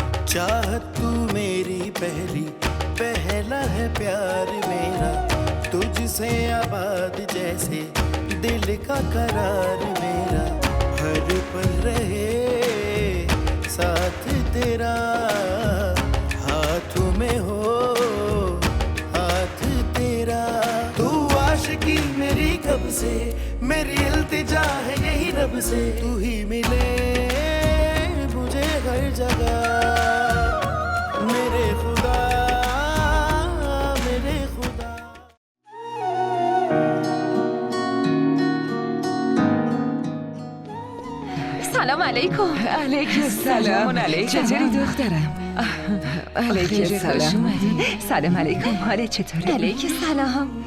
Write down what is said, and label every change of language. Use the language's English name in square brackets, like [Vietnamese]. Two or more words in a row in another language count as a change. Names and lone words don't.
[Hindi] चाहत तू मेरी पहली, पहला है प्यार मेरा, तुझसे आबाद जैसे दिल का करार मेरा, हर पल रहे साथ तेरा, हाथों में हो हाथ तेरा। तू आशिकी मेरी कब से, मेरी इल्तिजा है यही रब से, तू ही मिले मुझे हर जगह, मेरे खुदा मेरे खुदा। [Persian] سلام علیکم. علیکم سلام. چطوری دخترم؟ علیکم سلام. سلام علیکم. حالت چطوره؟ علیکم سلام.